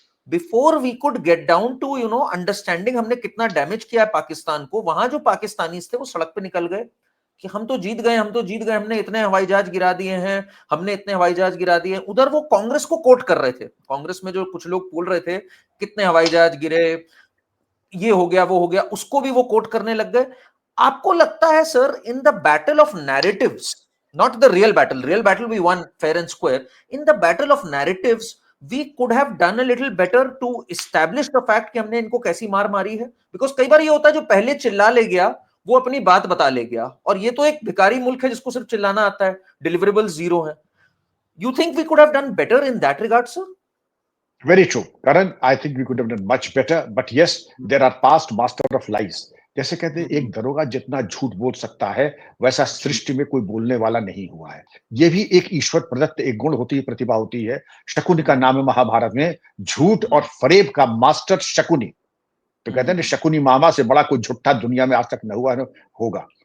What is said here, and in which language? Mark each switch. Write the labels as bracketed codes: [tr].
[en] before we could get down to understanding [hi] हमने कितना damage किया है पाकिस्तान को, वहां जो पाकिस्तानी थे वो सड़क पे निकल गए कि हम तो जीत गए, हम तो जीत गए, हमने इतने हवाई जहाज गिरा दिए हैं, हमने इतने हवाई जहाज गिरा दिए। उधर वो कांग्रेस को कोट कर रहे थे, कांग्रेस में जो कुछ लोग बोल रहे थे कितने हवाई जहाज गिरे, ये हो गया वो हो गया, उसको भी वो कोट करने लग गए। आपको लगता है sir [en] in the battle of narratives, not the real battle we won fair and square, in the battle of narratives we could have done a little better to establish the fact [hi] कि हमने इनको कैसी मार मारी है? Because कई बार ये होता है जो पहले चिल्ला ले गया वो अपनी बात बता ले गया, और ये तो एक भिखारी मुल्क है जिसको सिर्फ चिल्लाना आता है, डिलीवरेबल जीरो है। [en] You think we could have done better in that regard sir? Very true, Karan. I think we could have done much better. But yes, there are past master of lies. [hi] जैसे कहते हैं एक दरोगा जितना झूठ बोल सकता है, वैसा सृष्टि में कोई बोलने वाला नहीं हुआ है। ये भी एक ईश्वर प्रदत्त एक गुण होती है, प्रतिभा होती है। शकुनी का नाम है महाभारत में, झूठ और फरेब का मास्टर शकुनी। तो कहते हैं ना, शकुनी मामा से बड़ा कोई झूठा दुनिया में आज तक न हुआ न होगा।